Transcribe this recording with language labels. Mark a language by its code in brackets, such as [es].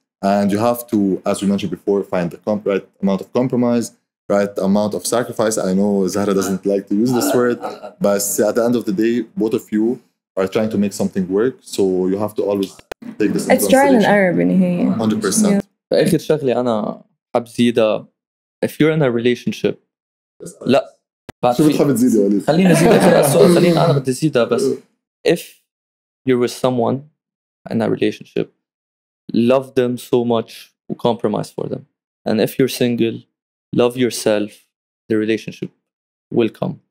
[en] And you have to, as we mentioned before, find the right amount of compromise, right amount of sacrifice. I know Zahra doesn't like to use this word, but at the end of the day, both of you are trying to make something work. So you have to always take this into consideration. It's trial and error [ar] بالنهاية. [en] 100%. [ar] آخر شغلة أنا حاب زيدها [en] if you're in a relationship [ar] لا شو بتحب تزيد يا وليد؟ خلينا نزيد آخر السؤال خلينا أنا بدي زيدها بس [en] if you're with someone in a relationship love them so much and compromise for them and if you're single love yourself the relationship will come.